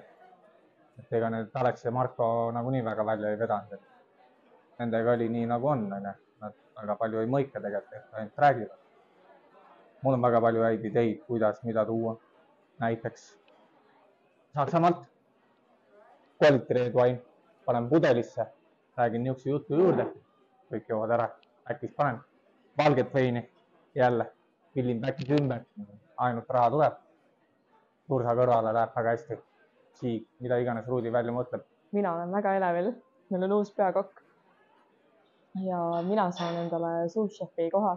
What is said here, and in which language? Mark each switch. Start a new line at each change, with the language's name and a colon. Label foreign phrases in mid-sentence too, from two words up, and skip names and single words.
Estonian: Et ega need Alex ja Marko nagunii väga välja ei vedanud. Nendega oli nii nagu on. Nad väga palju ei mõika tegelikult, ainult räägivad. Mul on väga palju häid ideid, kuidas, mida tuua. Näiteks Saksamaalt
English: quality red wine,
Estonian: panen pudelisse, räägin niisuguse juttu juurde, kõik joovad ära, äkis panen valget veini, jälle pillin päkis ümber, ainult raha tuleb, tursa kõrvale läheb väga hästi, siig, mida iganes Ruudi välja mõtleb. Mina olen väga elevil, meil on uus peakokk ja mina saan endale suushefi koha.